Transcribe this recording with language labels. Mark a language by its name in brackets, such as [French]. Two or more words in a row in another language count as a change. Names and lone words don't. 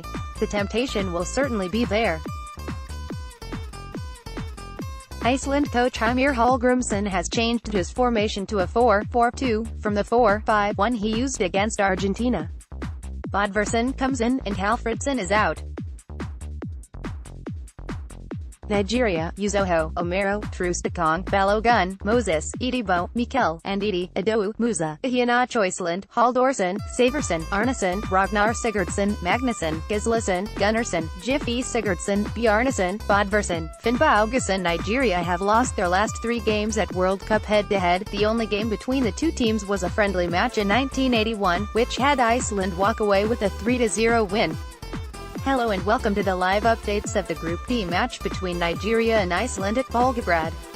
[English] The temptation will certainly be there. Iceland coach Heimir Hallgrímsson has changed his formation to a 4-4-2, from the 4-5-1 he used against Argentina. Bodvarsson comes in, and Halfredsson is out. Nigeria, Uzoho, Omero, Trustakong, Balogun, Moses, Idibo, Mikel, Ndidi, Adowu, Musa, Iheanacho. Iceland, Halldórsson, Saversson, Arnason, Ragnar Sigurdsson, Magnusson, Gislason, Gunnarsson, Jiffy Sigurdsson, Bjarnason, Bodvarsson, Finnbogason. Nigeria have lost their last 3 games at World Cup head-to-head. The only game between the two teams was a friendly match in 1981, which had Iceland walk away with a 3-0 win. Hello and welcome to the live updates of the Group D match between Nigeria and Iceland at Volgograd.